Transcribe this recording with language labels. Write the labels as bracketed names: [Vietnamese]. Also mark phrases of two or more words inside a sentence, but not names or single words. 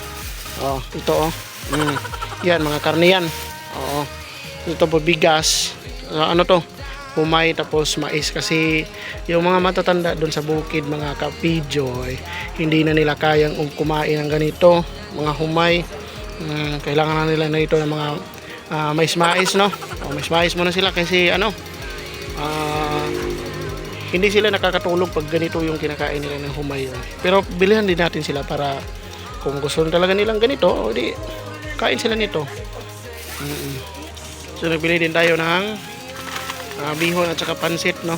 [Filipino] Oh, ito oh. Yan, mga karne yan. Oo. Ito po bigas. Ano to? Humay tapos mais kasi yung mga matatanda doon sa bukid, mga kapidyo, hindi na nila kayang kumain ng ganito, mga humay. Kailangan na nila na ito ng mga mais-mais, no? O, mais-mais muna sila kasi hindi sila nakakatulog pag ganito yung kinakain nila ng humay. Pero bilihan din natin sila para kung gusto talaga nilang ganito, o di kain sila nito. So nagbili din tayo ng bihon at saka pansit, no?